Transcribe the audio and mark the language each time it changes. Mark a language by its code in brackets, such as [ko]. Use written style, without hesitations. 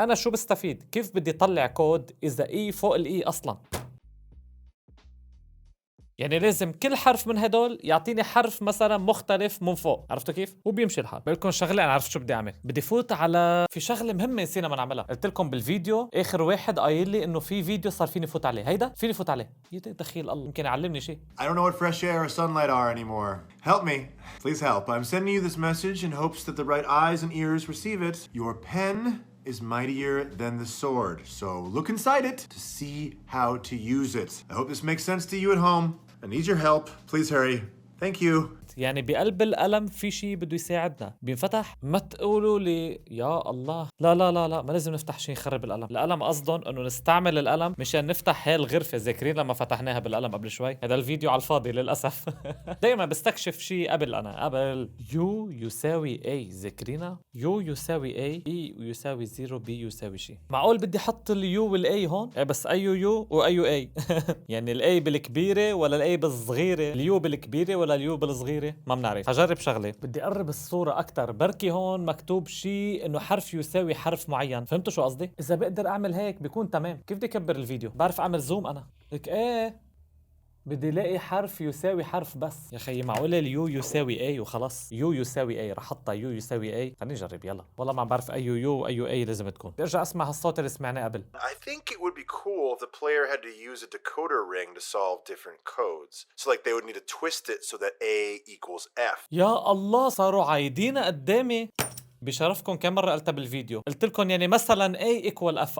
[ar] انا شو بستفيد؟ كيف بدي طلع كود اذا اي فوق الاي اصلا؟ يعني لازم كل حرف من هدول يعطيني حرف مثلا مختلف من فوق. عرفتوا كيف؟ وبيمشي الحال. بقول شغله انا عرفت شو بدي اعمل. بدي فوت على في شغله مهمه نسينا ما نعملها. قلت لكم بالفيديو اخر واحد قايل لي انه في فيديو صار فيني فوت عليه. هيدا فيني فوت عليه. دخيل الله يمكن يعلمني شيء. [en] I don't know what fresh air or sunlight are anymore. Help me. Please help. I'm sending you this message in hopes that the right eyes and ears receive it. Your pen is mightier than the sword. So look inside it to see how to use it. I hope this makes sense to you at home. I need your help. Please hurry. Thank you. [ar] يعني بقلب القلم في شيء بده يساعدنا بينفتح. ما تقولوا لي يا الله لا لا لا لا ما لازم نفتح شيء يخرب القلم. القلم قصدهم انه نستعمل القلم مشان نفتح هاي الغرفه. ذاكرين لما فتحناها بالقلم قبل شوي؟ هذا الفيديو على الفاضي للاسف. دائما بستكشف شيء قبل. انا قبل يو يساوي اي. ذاكرينها يو يساوي اي اي يساوي 0 بي يساوي شيء. معقول بدي احط اليو والاي هون؟ بس اي يو واي اي. يعني الاي بالكبيره ولا الاي بالصغيره؟ اليو بالكبيره ولا اليو بالصغيره؟ ما بنعرف. هجرب شغله. بدي اقرب الصوره اكثر. بركي هون مكتوب شيء انه حرف يساوي حرف معين. فهمتوا شو قصدي؟ اذا بقدر اعمل هيك بيكون تمام. كيف بدي اكبر الفيديو؟ بعرف اعمل زوم انا. لك ايه بدي الاقي حرف يساوي حرف بس. يا خيي معقوله اليو يساوي اي وخلص؟ يو يساوي اي رح احطها يو يساوي اي. خليني نجرب يلا. والله ما بعرف اي يو واي اي لازم تكون. بدي ارجع اسمع هالصوت اللي سمعناه قبل. [en] I think it would be cool if the player had to use a decoder ring to solve different codes. So like they would need to twist it so that A equals F. [ar] يا الله صاروا عايدين قدامي. بشرفكم كم مرة قلتها بالفيديو. قلت لكم يعني مثلا [en] A equal F.